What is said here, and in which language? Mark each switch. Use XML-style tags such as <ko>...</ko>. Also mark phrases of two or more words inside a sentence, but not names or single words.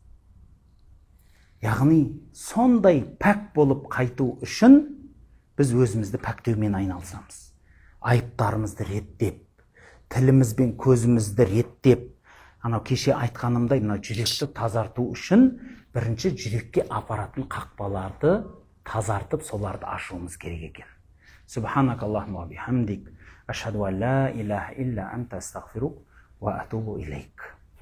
<kk>Яғни сондай пәк болып қайту үшін біз өзімізді пәктеумен айналысамыз. Айыптарымызды реттеп, тіліміз бен көзімізді реттеп, анау кеше айтқанымдай жүректі тазарту үшін бірінші жүрекке апаратын қақпаларды тазартып, соларды ашуымыз керек екен.</kk> <ar>سبحانك اللهم وبحمدك أشهد أن لا إله إلا أنت أستغفرك وأتوب إليك.</ar>